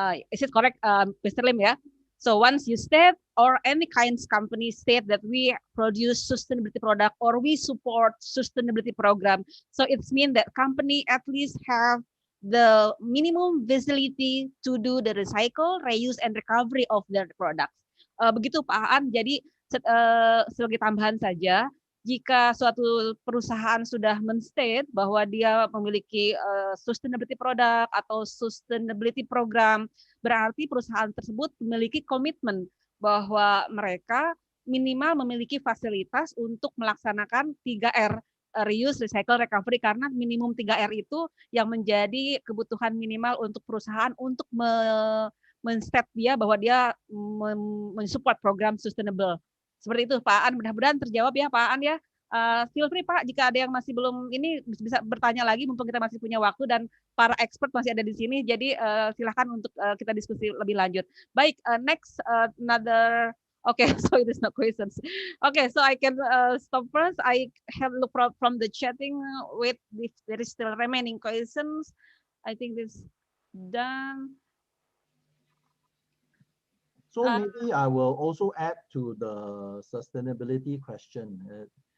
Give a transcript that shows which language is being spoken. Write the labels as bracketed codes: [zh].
[en] Is it correct, Mr. Lim? Yeah. So once you state or any kinds company state that we produce sustainability product or we support sustainability program, so it means that company at least have the minimum facility to do the recycle, reuse, and recovery of their products. [id] Begitu Pak Aan. Jadi sebagai tambahan saja, jika suatu perusahaan sudah men-state bahwa dia memiliki sustainability product atau sustainability program, berarti perusahaan tersebut memiliki komitmen bahwa mereka minimal memiliki fasilitas untuk melaksanakan 3R, reuse, recycle, recovery, karena minimum 3R itu yang menjadi kebutuhan minimal untuk perusahaan untuk men-step dia bahwa dia mensupport program sustainable. Seperti itu Pak Aan, mudah-mudahan terjawab ya Pak Aan ya. [en] Feel free [id] Pak, jika ada yang masih belum ini bisa bertanya lagi, mumpung kita masih punya waktu dan para expert masih ada di sini, jadi silahkan untuk kita diskusi lebih lanjut. Baik, [en] next another. Okay, so it is no questions. Okay, so I can stop first. I have look from the chatting with if there is still remaining questions. I think this done. So maybe I will also add to the sustainability question.